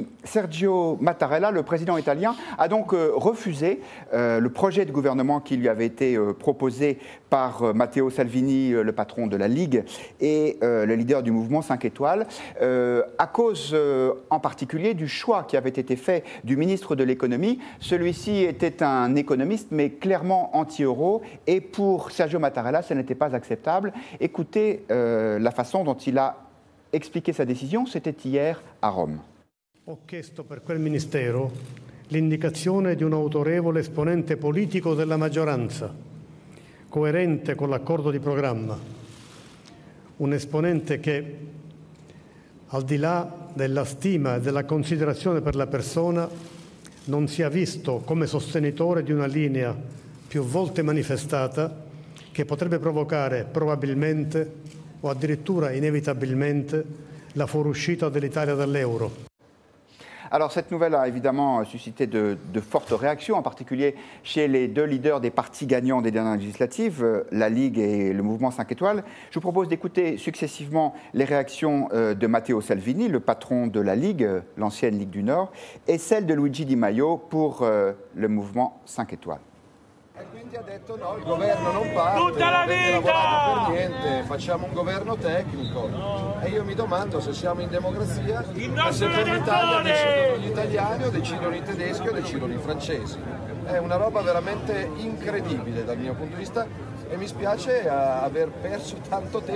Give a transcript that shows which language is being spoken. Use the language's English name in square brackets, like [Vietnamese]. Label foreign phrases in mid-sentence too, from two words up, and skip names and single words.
[French] Sergio Mattarella, le président italien, a donc refusé le projet de gouvernement qui lui avait été proposé par Matteo Salvini, le patron de la Ligue, et le leader du mouvement 5 étoiles, à cause en particulier du choix qui avait été fait du ministre de l'économie. Celui-ci était un économiste, mais clairement anti-euro, et pour Sergio Mattarella, ce n'était pas acceptable. Écoutez la façon dont il a expliqué sa décision, c'était hier à Rome. [Italian] Ho chiesto per quel ministero l'indicazione di un autorevole esponente politico della maggioranza, coerente con l'accordo di programma, un esponente che, al di là della stima e della considerazione per la persona, non sia visto come sostenitore di una linea più volte manifestata che potrebbe provocare probabilmente o addirittura inevitabilmente la fuoriuscita dell'Italia dall'euro. [French] Alors cette nouvelle a évidemment suscité de fortes réactions, en particulier chez les deux leaders des partis gagnants des dernières législatives, la Ligue et le mouvement 5 étoiles. Je vous propose d'écouter successivement les réactions de Matteo Salvini, le patron de la Ligue, l'ancienne Ligue du Nord, et celle de Luigi Di Maio pour le mouvement 5 étoiles. [Italian] E quindi ha detto no, il governo non parte, non avete lavorato per niente, facciamo un governo tecnico. E io mi domando se siamo in democrazia, se per l'Italia decidono gli italiani o decidono i tedeschi o decidono i francesi. È una roba veramente incredibile dal mio punto di vista e mi spiace aver perso tanto tempo.